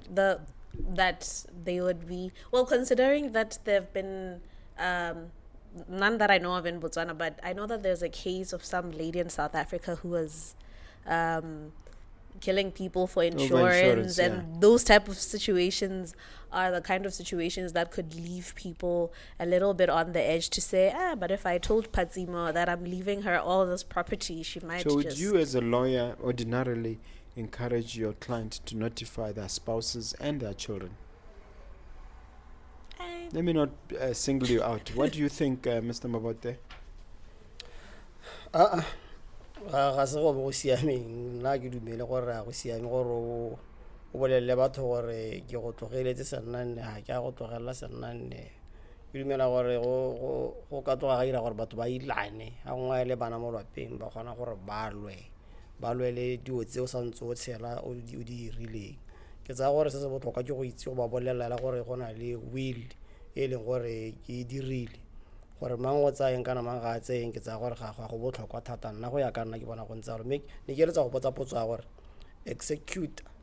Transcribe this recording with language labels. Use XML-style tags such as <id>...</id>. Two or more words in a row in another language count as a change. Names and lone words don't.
<en>That they would be, well, considering that there have been none that I know of in Botswana, but I know that there's a case of some lady in South Africa who was killing people for insurance, and those type of situations are the kind of situations that could leave people a little bit on the edge to say, but if I told Phatsimo that I'm leaving her all this property, she might So would you as a lawyer ordinarily encourage your client to notify their spouses and their children? Let me not single you out. What do you think, Mr. Mabote?</en> <tn>ga se go bo siameng nna ke dumele gore go siame gore o bolelle batho gore ke go tlogeletse sennanne ga ke a go tlogelela sennanne ke dumela gore go ka tloga ga ira gore batho ba ilane ga ngwe le bana mo lapeng ba kgona gore ba lwele dio tse o santse o tshela o di dirileng ke tsa gore se se botlhokwa ke go itse go ba bolelela gore go na le will e leng gore ke dirile gore mang o tsayeng kana mang ga tsayeng ke tsa gore ga go botlhokwa thata nna go ya ka nna ke bona go ntse gore ne ke letsa go botsa potso ya gore executor</tn>